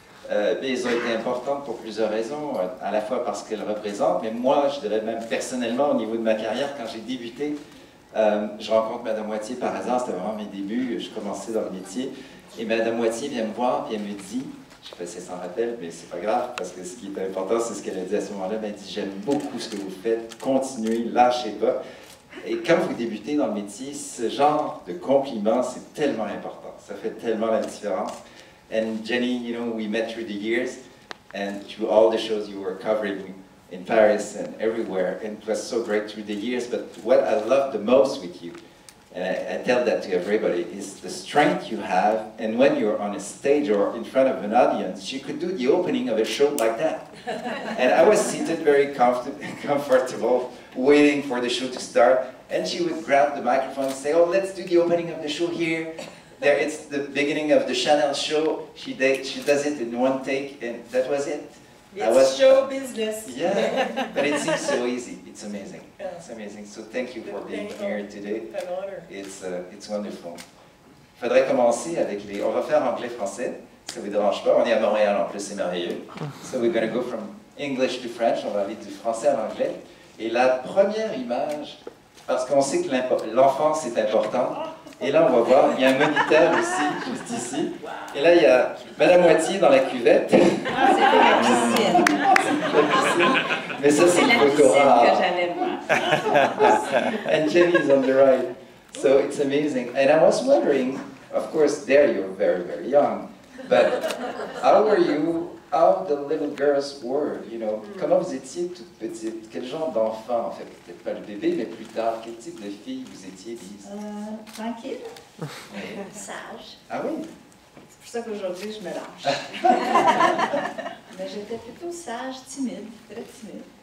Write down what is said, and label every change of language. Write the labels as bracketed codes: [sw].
[fr] mais elles ont été importantes pour plusieurs raisons, à la fois parce qu'elles représentent, mais moi, je dirais même personnellement, au niveau de ma carrière, quand j'ai débuté, je rencontre Madame Wathier par hasard, c'était vraiment mes débuts, je commençais dans le métier, et Madame Wathier vient me voir et elle me dit, je sais pas si elle s'en rappelle, mais c'est pas grave, parce que ce qui est important, c'est ce qu'elle a dit à ce moment-là, elle m'a dit, j'aime beaucoup ce que vous faites, continuez, lâchez pas. Et quand vous débutez dans le métier, ce genre de compliment, c'est tellement important, ça fait tellement la différence. [en] And Jenny, you know, we met through the years, and through all the shows you were covering in Paris and everywhere, and it was so great through the years, but what I love the most with you, and I tell that to everybody, is the strength you have, and when you're on a stage or in front of an audience, you could do the opening of a show like that. And I was seated very comfortable, waiting for the show to start, and she would grab the microphone and say, oh, let's do the opening of the show here. There, it's the beginning of the Chanel show, she does it in one take, and that was it. It's show business. Yeah, but it seems so easy. It's amazing. It's amazing. So thank you for being here today. An honor. It's wonderful. [fr] Faudrait commencer avec les... On va faire anglais-français, si ça vous dérange pas. On est à Montréal en plus, c'est merveilleux. [en] So we're going to go from English to French. [fr] On va aller du français à l'anglais. Et la première image, parce qu'on sait que l'enfance est important, et là on va voir, il y a un moniteur aussi, juste ici. Et là il y a Madame Wathier dans la cuvette. Ah, c'était la piscine. La piscine. Mais ça c'est le photo rare. Que j'avais moi. [en] And Jenny is on the right. So it's amazing. And I was wondering, of course there you're very, very young, but how were you, how the little girls were, you know? [fr] Comment vous étiez toute petite? Quel genre d'enfant, en fait? Peut-être pas le bébé, mais plus tard. Quel type de fille vous étiez, Lise? Tranquille. Sage. Ah oui? C'est pour ça qu'aujourd'hui, je me lâche. Mais j'étais plutôt sage, timide, très timide.